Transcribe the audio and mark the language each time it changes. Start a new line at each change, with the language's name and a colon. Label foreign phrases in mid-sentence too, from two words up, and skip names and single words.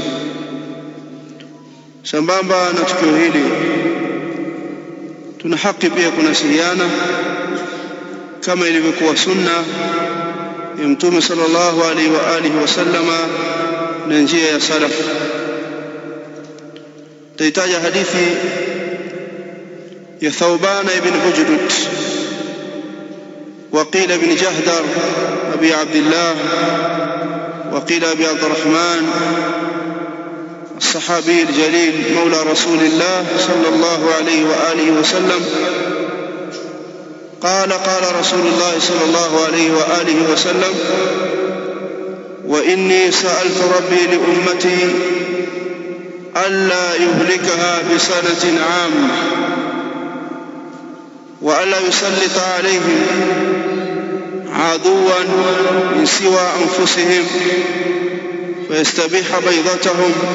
Swahili: Sambamba na tukio hili, tuna haki pia kunasihiana kama ilivyokuwa sunna ya Mtume
Arabic: صلى الله عليه وآله وسلم
Swahili: na njia ya salaf. Taitaja hadithi ya Thawban ibn Bujdud
Arabic: وقيل ابن جهدر أبي عبد الله وقيل أبي عبد الرحمن الصحابي الجليل مولى رسول الله صلى الله عليه وآله وسلم قال رسول الله صلى الله عليه وآله وسلم: وإني سألت ربي لأمتي ألا يهلكها بسنة عامة وألا يسلط عليهم عدوا من سوى أنفسهم فيستبيح بيضتهم.